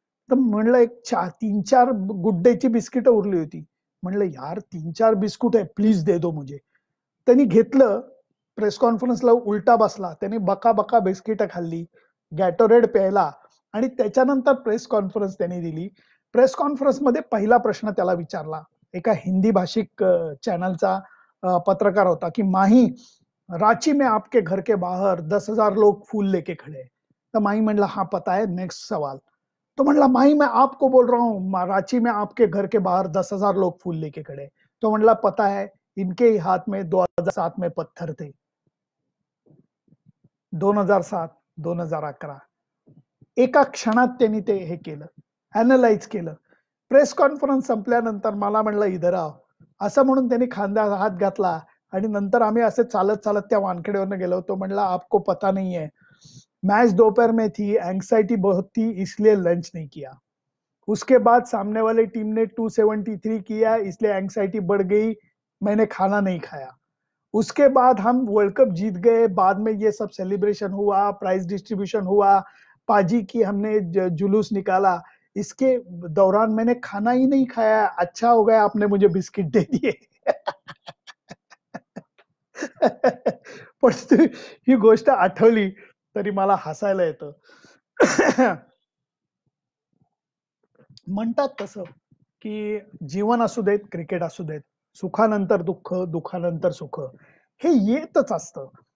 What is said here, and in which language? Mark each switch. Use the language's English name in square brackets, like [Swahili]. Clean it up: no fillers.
[Marathi] तर म्हणलं एक 3-4 गुड डेची बिस्किट उरली होती. म्हणलं [Hindi] यार 3-4 बिस्कुट है, प्लीज दे दो मुझे. [Marathi] त्यांनी घेतलं, प्रेस कॉन्फरन्सला उलटा बसला. त्याने बका-बका बिस्किट खाल्ली, गॅटोरेड प्यायला आणि त्याच्यानंतर प्रेस कॉन्फरन्स त्यांनी दिली. प्रेस कॉन्फरन्समध्ये पहिला प्रश्न त्याला विचारला. एका हिंदी भाषिक चॅनलचा पत्रकार होता की [Hindi] माही, रांची में आपके घर के बाहर 10,000 लोग फूल लेके खड़े हैं. [Marathi] तर माही म्हणला [Hindi] हाँ पता है, नेक्स्ट सवाल. [Marathi] तो म्हणला [Hindi] माही मैं आपको बोल रहा हूँ, रांची में आपके घर के बाहर 10,000 लोग फूल लेके खड़े हैं. [Marathi] तो म्हणला [Hindi] पता है, इनके ही हाथ में 2007 में पत्थर थे. [Marathi] 2007, 2011 एका क्षणात त्यांनी ते हे केलं, अॅनलाइज केलं. प्रेस कॉन्फरन्स संपल्यानंतर मला म्हणलं [Hindi] इधर आओ, [Marathi] असं म्हणून त्यांनी खांद्यात हात घातला आणि नंतर आम्ही असे चालत चालत त्या वानखेडेवरनं गेलो. तो म्हणला [Hindi] आपको पता नहीं है, मैच दोपहर में थी, एंग्जाइटी बहुत थी, इसलिए लंच नहीं किया. उसके बाद सामने वाली टीम ने 273 किया, इसलिए एंग्जाइटी बढ़ गई, मैंने खाना नहीं खाया. उसके बाद हम वर्ल्ड कप जीत गए, बाद में ये सब सेलिब्रेशन हुआ, प्राइज डिस्ट्रीब्यूशन हुआ, पाजी की हमने जुलूस निकाला. इसके दौरान मैंने खाना ही नहीं खाया. अच्छा हो गया आपने मुझे बिस्किट दे दिए. [Marathi] पण ही गोष्ट आठवली तरी मला हसायला येतं. म्हणतात तसं की जीवन असू देत, क्रिकेट असू देत, सुखानंतर दुःख, दुःखानंतर सुख, हे येतच असतं.